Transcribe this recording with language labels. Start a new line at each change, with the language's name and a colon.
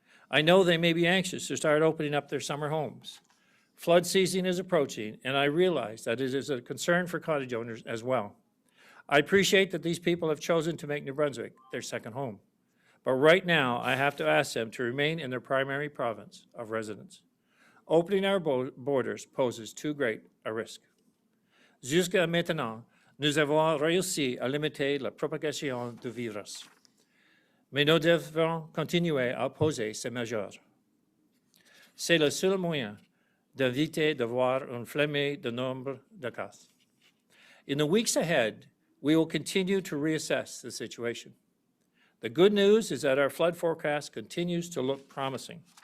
English: I know they may be anxious to start opening up their summer homes. Flood season is approaching, and I realize that it is a concern for cottage owners as well. I appreciate that these people have chosen to make New Brunswick their second home. But right now, I have to ask them to remain in their primary province of residence. Opening our borders poses too great a risk.
French: Jusqu'à maintenant, nous avons réussi à limiter la propagation du virus. Mais nous devons continuer à poser ces mesures. C'est le seul moyen d'éviter de voir une flambée de nombre de cas.
English: In the weeks ahead, We will continue to reassess the situation. The good news is that our flood forecast continues to look promising.